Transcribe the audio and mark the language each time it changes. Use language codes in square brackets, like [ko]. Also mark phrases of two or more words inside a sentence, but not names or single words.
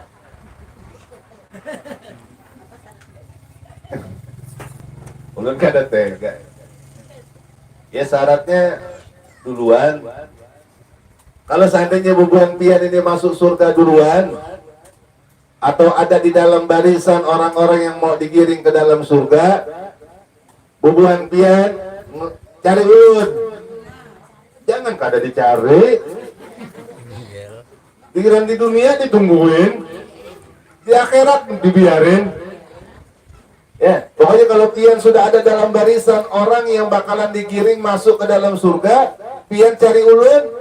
[bjn] Ulun kan ada tega. [id] Ya syaratnya duluan. Kalau seandainya bubuhan pian ini masuk surga duluan, atau ada di dalam barisan orang-orang yang mau digiring ke dalam surga, [bjn] bubuhan pian cari ulun. Jangan kada dicari. [id] Giliran di dunia ditungguin, di akhirat dibiarin. Ya, pokoknya kalau pian sudah ada dalam barisan orang yang bakalan digiring masuk ke dalam surga, pian cari ulun.